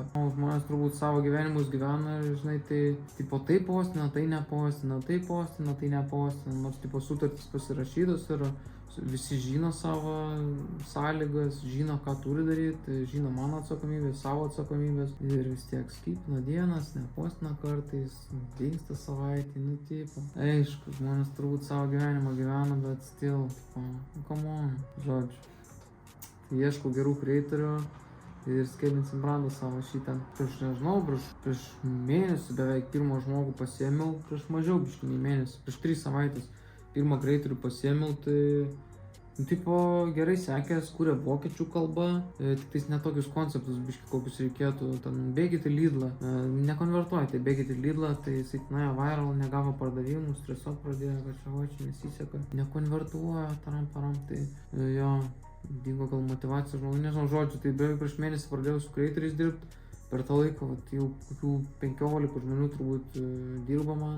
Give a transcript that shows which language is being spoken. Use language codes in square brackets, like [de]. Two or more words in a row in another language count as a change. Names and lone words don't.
[lt] Žmonės turbūt savo gyvenimus gyvena ir, žinai, tai postina, tai nepostina, tai postina, tai nepostina, nors sutartis pasirašytos ir visi žino savo sąlygas, žino, ką turi daryti, žino mano atsakomybės, savo atsakomybės ir vis tiek skipina dienas, nepostina kartais, dingsta savaitį, aišku, žmonės turbūt savo gyvenimą gyvena, bet [en] still, come on, [lt] žodžiu. Tai ieškau gerų creatorių ir scalinsim brandą savo šitą. Prieš mėnesį beveik pirmą žmogų pasiėmiau, prieš mažiau biškį nei mėnesį, prieš 3 savaitės pirmą creatorių pasiėmiau, tai gerai sekės, kuria vokiečių kalba, tik netokius konceptus biškį kokius reikėtų, bėgit į Lidlą, nekonvertuojate, bėgit į Lidlą, tai jisai nuėjo viral, negavo pardavimų, stresuot pradėjo, kad čia nesiseka, nekonvertuoja, taram, tai jo, dingo gal motyvacija žmogui, nežinau, žodžiu, tai beveik prieš mėnesį pradėjau su creatoriais dirbti, per tą laiką, jau kokių 15 žmonių turbūt dirba man.